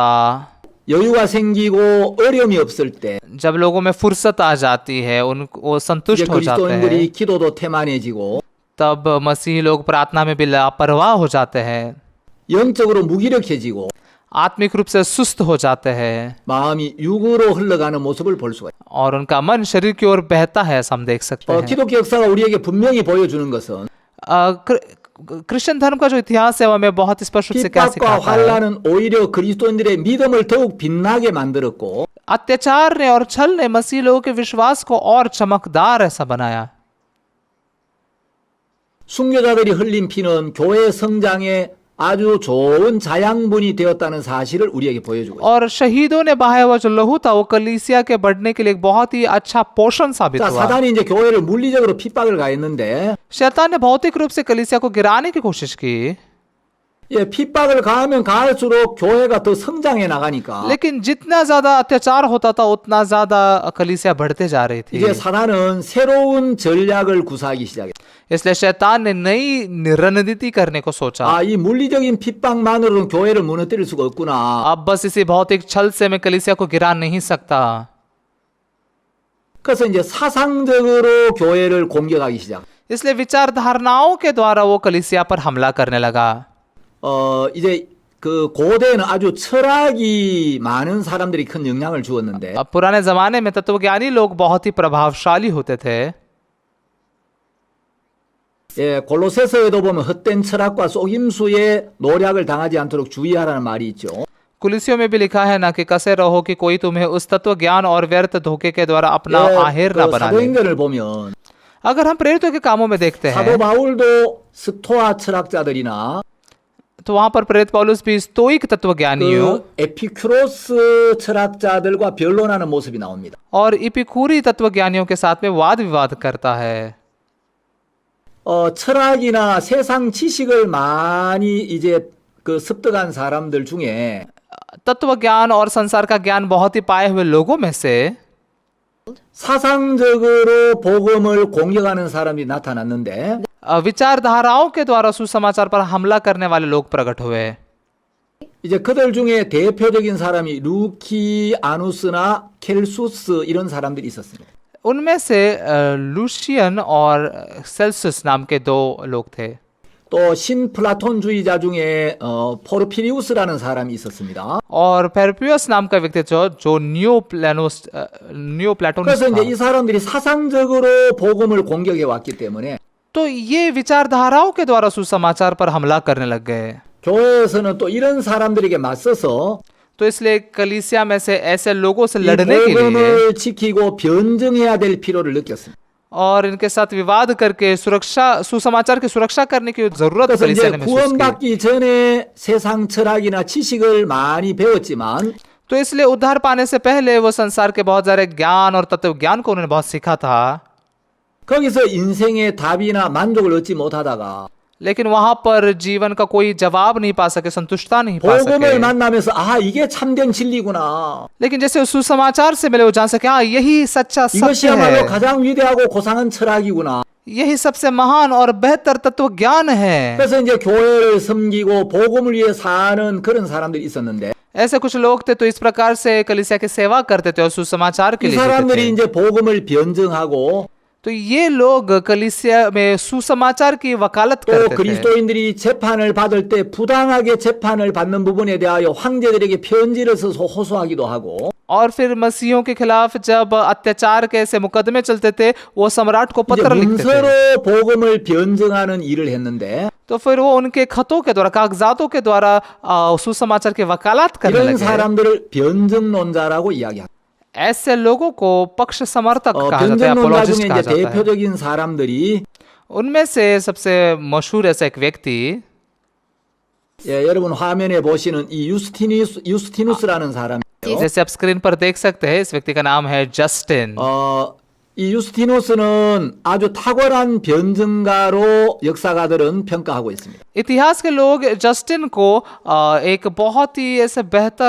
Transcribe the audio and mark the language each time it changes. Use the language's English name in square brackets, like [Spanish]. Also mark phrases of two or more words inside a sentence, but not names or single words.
[Korean] 여유가 생기고 어려움이 없을 때 [Hindi] जब लोगों में फुर्सत आ जाती है, उनको [Korean] 이제 [Hindi] संतुष्ट हो जाते हैं, [Korean] 그리스도인들이 기도도 태만해지고 [Hindi] तब मसीह लोग प्रार्थना में भी लापरवाह हो जाते हैं, [Korean] 영적으로 무기력해지고 [Hindi] आत्मिक रूप से सुस्त हो जाते हैं [Korean] 마음이 육으로 흘러가는 모습을 볼 수가 있어요. [Hindi] और उनका मन शरीर की ओर बहता है, ऐसा हम देख सकते हैं। [Korean] 기독교 역사가 우리에게 분명히 보여주는 것은 [Hindi] क्रिश्चियन धर्म का जो इतिहास है वो हमें बहुत स्पष्ट रूप से क्या [Korean] 핍박과 [Hindi] सिखाता है। [Korean] 환란은 오히려 그리스도인들의 믿음을 더욱 빛나게 만들었고 [Hindi] अत्याचार ने और छल ने मसीह लोगों के विश्वास को और चमकदार ऐसा बनाया। [Korean] 순교자들이 흘린 피는 교회 성장에 아주 좋은 자양분이 되었다는 사실을 우리에게 보여주고 있어요. [Hindi] और शहीदों ने बहाया हुआ जो लहू था वो कलीसिया के बढ़ने के लिए एक बहुत ही अच्छा पोषण साबित [Korean] 자, [Hindi] हुआ। [Korean] 사단이 이제 교회를 물리적으로 핍박을 가했는데 [Hindi] शैतान ने भौतिक रूप से कलीसिया को गिराने की कोशिश की, [Korean] 예, 핍박을 가하면 가할수록 교회가 더 성장해 나가니까 [Hindi] लेकिन जितना ज्यादा अत्याचार होता था उतना ज्यादा कलीसिया बढ़ते जा रही थी। [Korean] 이제 사단은 새로운 전략을 구사하기 시작했어요. [Hindi] इसलिए शैतान ने नई रणनीति करने को सोचा। [Korean] 아, 이 물리적인 핍박만으로는 교회를 무너뜨릴 수가 없구나. [Hindi] अब बस इसी भौतिक छल से मैं कलीसिया को गिरा नहीं सकता। [Korean] 그래서 이제 사상적으로 교회를 공격하기 시작. [Hindi] इसलिए विचारधारणाओं के द्वारा वो कलीसिया पर हमला करने लगा। [Korean] 이제 그 고대에는 아주 철학이 많은 사람들이 큰 영향을 주었는데 [Hindi] अब पुराने जमाने में तत्वज्ञानी लोग बहुत ही प्रभावशाली होते थे। [Korean] 예, 골로새서에도 보면 헛된 철학과 속임수에 노략을 당하지 않도록 주의하라는 말이 있죠. [Hindi] कुलिसियों में भी लिखा है ना कि कसे रहो कि कोई तुम्हें उस तत्व ज्ञान और व्यर्थ धोखे के द्वारा अपना आहेर ना [Korean] 그 [Hindi] बना ले। [Korean] 사도행전을 보면 [Hindi] अगर हम प्रेरितों के कामों में देखते [Korean] 사도 [Hindi] हैं [Korean] 바울도 스토아 철학자들이나 [Hindi] तो वहां पर प्रेरित पौलुस भी स्तोइक तत्वज्ञानियों [Korean] 그 에피큐로스 철학자들과 변론하는 모습이 나옵니다. [Hindi] और इपिकूरी तत्वज्ञानियों के साथ में वाद विवाद करता है। [Korean] 철학이나 세상 지식을 많이 이제 그 습득한 사람들 중에 [Hindi] तत्व ज्ञान और संसार का ज्ञान बहुत ही पाए हुए लोगों में से [Korean] 사상적으로 복음을 공격하는 사람이 나타났는데 [Hindi] विचारधाराओं के द्वारा सुसमाचार पर हमला करने वाले लोग प्रकट हुए। [Korean] 이제 그들 중에 대표적인 사람이 루키아누스나 켈수스 이런 사람들이 있었습니다. [Hindi] उनमें से लूशियन और सेल्सियस नाम के दो लोग थे। [Korean] 또 신플라톤주의자 중에 포르피리우스라는 사람이 있었습니다. [Hindi] और पेरपियस नाम का व्यक्ति जो [English] New Platonist [Korean] 그래서 이제 [Hindi] था। [Korean] 이 사람들이 사상적으로 복음을 공격해 왔기 때문에 [Hindi] तो ये विचारधाराओं के द्वारा सुसमाचार पर हमला करने लग गए। [Korean] 교회에서는 또 이런 사람들에게 맞서서 [Hindi] तो इसलिए कलीसिया में से ऐसे लोगों से [Korean] 이 [Hindi] लड़ने के लिए [Korean] 복음을 지키고 변증해야 될 필요를 느꼈습니다. [Hindi] और इनके साथ विवाद करके सुसमाचार की सुरक्षा करने की जरूरत [Korean] 그래서 [Hindi] कलीसिया [Korean] 이제 [Hindi] ने महसूस की। [Korean] 구원받기 전에 세상 철학이나 지식을 많이 배웠지만 [Hindi] तो इसलिए उद्धार पाने से पहले वो संसार के बहुत सारे ज्ञान और तत्व ज्ञान को उन्होंने बहुत सीखा था, [Korean] 거기서 인생의 답이나 만족을 얻지 못하다가 [Hindi] लेकिन वहां पर जीवन का कोई जवाब नहीं पा सके, संतुष्टता नहीं पा [Korean] 복음을 [Hindi] सके। [Korean] 만나면서 아 이게 참된 진리구나. [Hindi] लेकिन जैसे उस सुसमाचार से मिले वो जान सके हाँ यही सच्चा सत्य [Korean] 이것이야말로 [Hindi] है, [Korean] 가장 위대하고 고상한 철학이구나. [Hindi] यही सबसे महान और बेहतर तत्व ज्ञान है। [Korean] 그래서 이제 교회를 섬기고 복음을 위해 사는 그런 사람들이 있었는데 [Hindi] ऐसे कुछ लोग थे तो इस प्रकार से कलीसिया की सेवा करते थे और सुसमाचार के [Korean] 이 [Hindi] लिए जीते [Korean] 사람들이 [Hindi] थे। [Korean] 이제 복음을 변증하고 [Hindi] तो ये लोग कलीसिया में सुसमाचार की वकालत [Korean] 또 [Hindi] करते थे [Korean] 그리스도인들이 재판을 받을 때 부당하게 재판을 받는 부분에 대하여 황제들에게 편지를 써서 호소하기도 하고 [Hindi] और फिर मसीहों के खिलाफ जब अत्याचार के ऐसे मुकदमे चलते थे वो सम्राट को [Korean] 이제 [Hindi] पत्र लिखते थे। [Korean] 문서로 복음을 변증하는 일을 했는데 [Hindi] तो फिर वो उनके खतों के द्वारा, कागजातों के द्वारा सुसमाचार की वकालत करने [Korean] 이런 [Hindi] लगे। [Korean] 사람들을 변증론자라고 이야기합니다. [Hindi] ऐसे लोगों को पक्ष समर्थक कहा जाता है, [Korean] 변증론자 [Hindi] अपोलोजिस्ट [Korean] 중에 [Hindi] कहा [Korean] 이제 [Hindi] जाता है। [Korean] 대표적인 사람들이 [Hindi] उनमें से सबसे मशहूर ऐसा एक व्यक्ति, [Korean] 예, 여러분 화면에 보시는 이 유스티누스라는 사람이에요. [Hindi] जैसे आप स्क्रीन पर देख सकते हैं, इस व्यक्ति का नाम है जस्टिन। [Korean] 이 유스티누스는 아주 탁월한 변증가로 역사가들은 평가하고 있습니다. [Hindi] इतिहास के लोग जस्टिन को एक बहुत ही ऐसे बेहतर